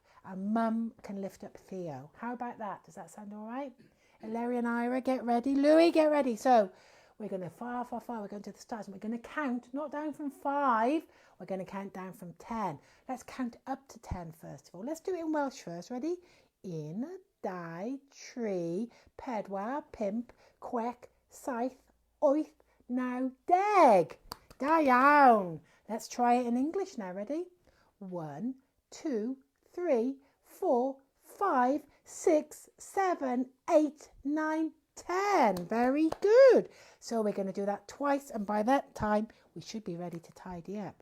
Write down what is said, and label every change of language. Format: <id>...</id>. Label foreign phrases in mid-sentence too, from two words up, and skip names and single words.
<en>And Mum can lift up Theo. How about that? Does that sound all right? And Larry and Ira, get ready. Louie, get ready. So we're going to far, far, far. We're going to the stars. And we're going to count, not down from 5. We're going to count down from 10. Let's count up to 10 first of all. Let's do it in Welsh first. Ready?</en> <cy>Un, dau, tri, pedwar, pump, chwech, saith, wyth, naw, deg. Da iawn.</cy> <en>Let's try it in English now. Ready? 1, 2, 3, 4, 5, 6, 7, 8, 9, 10. Very good. So we're going to do that twice, and by that time we should be ready to tidy up.</en>